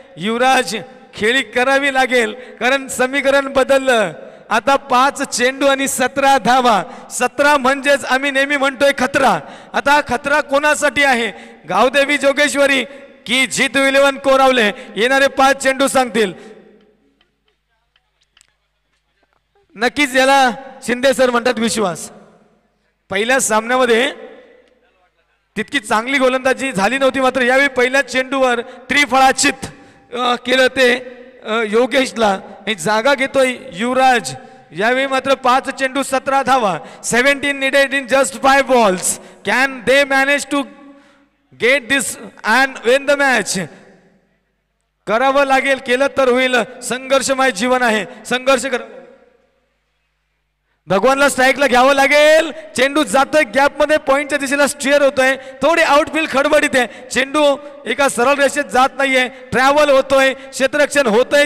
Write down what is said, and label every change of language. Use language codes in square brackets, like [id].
[mr] युवराज खेळी करावी लागेल कारण समीकरण बदललं. आता 5 चेंडू आणि 17 धावा. 17 म्हणजेच आम्ही नेहमी म्हणतोय खतरा. आता खतरा कोणासाठी आहे? गावदेवी जोगेश्वरी की जीतू 11 कोरावले? येणारे 5 चेंडू सांगतील. नक्कीच याला शिंदे सर म्हणतात विश्वास. पहिल्या सामन्यामध्ये तितकी चांगली गोलंदाजी झाली नव्हती, मात्र यावेळी पहिल्या चेंडूवर त्रिफळाचित केलं ते योगेशला. जागा घेतोय युवराज. यावेळी मात्र 5 चेंडू 17 धावा. [en] 17 needed in just 5 balls. Can they manage to get this and win the match? [mr] करावं लागेल, केलं तर होईल. संघर्षमय जीवन आहे, संघर्ष कर. भगवानला स्ट्राईकला घ्यावं लागेल. चेंडू जातोय गॅप मध्ये, पॉइंटच्या दिशेला स्टीअर होतोय. थोडी आउटफील्ड खडबडीत आहे. चेंडू एका सरळ रेषेत जात नाहीये, ट्रॅव्हल होतोय, क्षेत्ररक्षण होतंय.